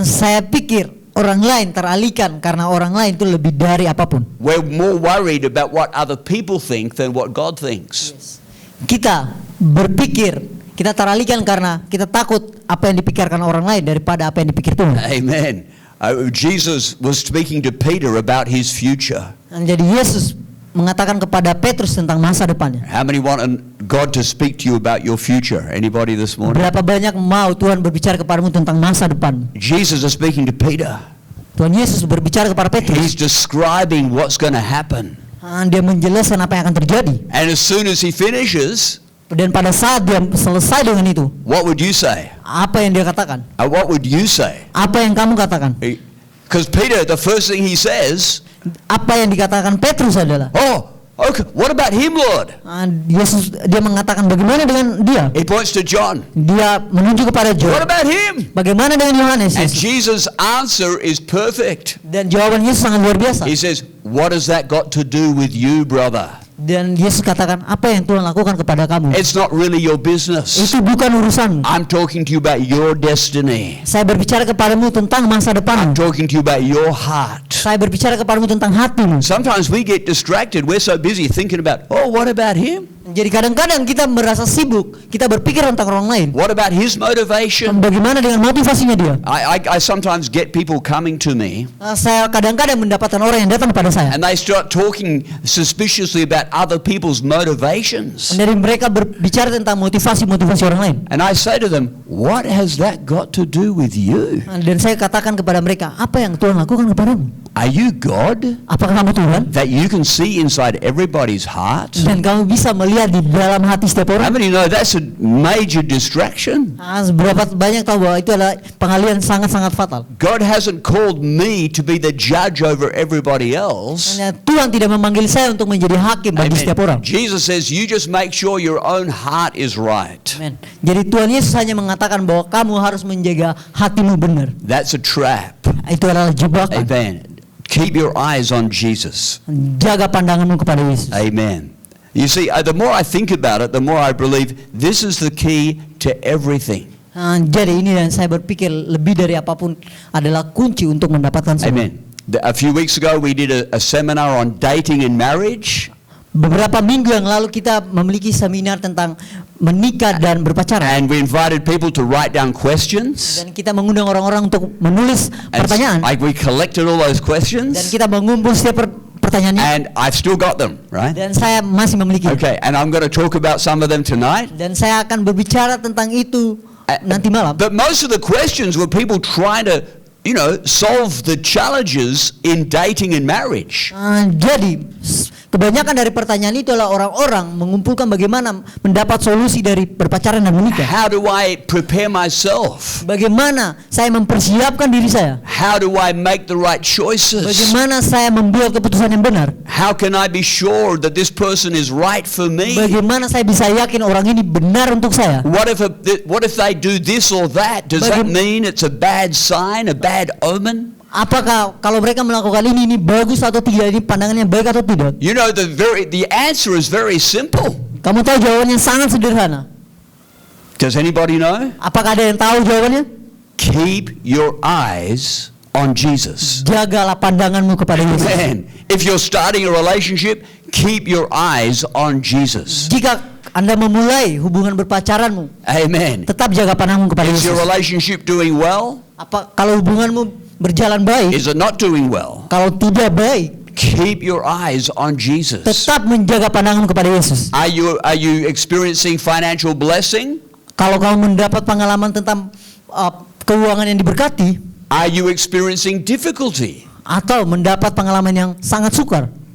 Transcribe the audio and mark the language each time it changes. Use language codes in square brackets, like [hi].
[id] Saya pikir orang lain teralihkan karena orang lain itu lebih dari apapun. [en] We're more worried about what other people think than what God thinks. [id] Kita berpikir, kita teralihkan karena kita takut apa yang dipikirkan orang lain daripada apa yang dipikir Tuhan. [en] Amen. Jesus was speaking to Peter about his future. [id] Dan jadi Yesus mengatakan kepada Petrus tentang masa depannya. [en] How many want God to speak to you about your future? Anybody this morning? [id] Berapa banyak mau Tuhan berbicara kepadamu tentang masa depan? [en] Jesus is speaking to Peter. [id] Tuhan Yesus berbicara kepada [en] He's describing what's going to happen. [id] Dia menjelaskan apa yang akan terjadi. [en] And as soon as he finishes, [id] Dan pada saat dia selesai dengan itu, [en] what would you say? [id] apa yang dia katakan? [en] What would you say? [id] Apa yang kamu katakan? [en] Because Peter, the first thing he says, [id] Apa yang dikatakan Petrus adalah, [en] oh, okay, what about him, Lord? [id] Yesus, dia mengatakan bagaimana dengan dia? [en] He points to John. [id] Dia menunjuk kepada [en] What about him? [id] Bagaimana dengan Yohanes? [en] And [id] Yesus? [en] Jesus' answer is perfect. [id] Dan jawaban Yesus sangat luar biasa. [en] He says, what has that got to do with you, brother? [id] Dan Yesus katakan, apa yang Tuhan lakukan kepada kamu? [en] It's not really your business. [id] Itu bukan urusanmu. [en] I'm talking to you about your destiny. [id] Saya berbicara kepadamu tentang masa [en] I'm [id] depanmu. [en] talking to you about your heart. [id] Saya berbicara kepadamu tentang hatimu. [en] Sometimes we get distracted. We're so busy thinking about, oh, what about him? [id] Jadi kadang-kadang kita merasa sibuk, kita berpikir tentang orang lain. [en] What about his motivation? [id] Bagaimana dengan motivasinya dia? [en] I sometimes get people coming to me [id] Saya kadang-kadang mendapatkan orang yang datang kepada saya. [en] and they start talking suspiciously about other people's motivations. [id] Dari mereka berbicara tentang motivasi-motivasi orang lain. [en] And I say to them, what has that got to do with you? [id] Dan saya katakan kepada mereka, apa yang Tuhan lakukan kepadamu? [en] Are you God? [id] Apakah kamu Tuhan? [en] That you can see inside everybody's heart? [id] Dan kamu bisa melihat di dalam hati setiap [en] How many know that's a major distraction? [id] Berapa banyak tahu bahwa itu adalah pengalihan sangat-sangat fatal. [en] God hasn't called me to be the judge over everybody else. [id] Hanya Tuhan tidak memanggil saya untuk menjadi hakim bagi setiap orang. [en] Jesus says, you just make sure your own heart is right. Amen. [id] Jadi Tuhan Yesus hanya mengatakan bahwa kamu harus menjaga hatimu benar. [en] That's a trap. [id] Itu adalah jebakan. [en] Amen. Keep your eyes on Jesus. [id] Jaga pandanganmu kepada Yesus. [en] Amen. You see, the more I think about it, the more I believe this is the key to everything. [id] Jadi ini dan saya berpikir lebih dari apapun adalah kunci untuk mendapatkan semua. [en] Amen. A few weeks ago we did a seminar on dating and marriage. [id] Beberapa minggu yang lalu kita memiliki seminar tentang menikah dan berpacaran. [en] And we invited people to write down questions. [id] Dan kita mengundang orang-orang untuk menulis pertanyaan. [en] Like we collected all those [id] Dan [en] questions. [id] kita mengumpul setiap pertanyaannya. [en] And I've still got them, right? [id] Dan saya masih memiliki. [en] Okay, and I'm going to talk about some of them tonight. [id] Dan saya akan berbicara tentang itu nanti malam. [en] But most of the questions were people trying to, solve the challenges in dating and marriage. [id] Jadi kebanyakan dari pertanyaan itu adalah orang-orang mengumpulkan bagaimana mendapat solusi dari berpacaran dan menikah. [en] How do I prepare myself? [id] Bagaimana saya mempersiapkan diri saya? [en] How do I make the right choices? [id] Bagaimana saya membuat keputusan yang benar? [en] How can I be sure that this person is right for me? [id] Bagaimana saya bisa yakin orang ini benar untuk saya? [en] What if they do this or that? Does that mean it's a bad sign, a bad omen? [id] Apakah kalau mereka melakukan ini bagus atau tidak? Ini pandangannya baik atau tidak? [en] You know, the answer is very simple. [id] Kamu tahu jawabannya sangat sederhana. [en] Does anybody know? [id] Apakah ada yang tahu jawabannya? [en] Keep your eyes on Jesus. [id] Jagalah pandanganmu kepada Yesus. [en] Man, if you're starting a relationship, keep your eyes on Jesus. [id] Jika Anda memulai hubungan berpacaranmu, [en] Amen. [id] tetap jaga pandanganmu kepada [en] Is [id] Yesus. [en] your relationship doing well? [id] Apa kalau hubunganmu berjalan baik? [en] Is it not doing well? [id] Kalau tidak baik, [en] Keep your eyes on Jesus. [id] tetap menjaga pandanganmu kepada Yesus. [en] Are you experiencing financial blessing? [id] Kalau kamu mendapat pengalaman tentang keuangan yang diberkati, [en] Are you experiencing difficulty? [id] atau mendapat pengalaman yang sangat sukar,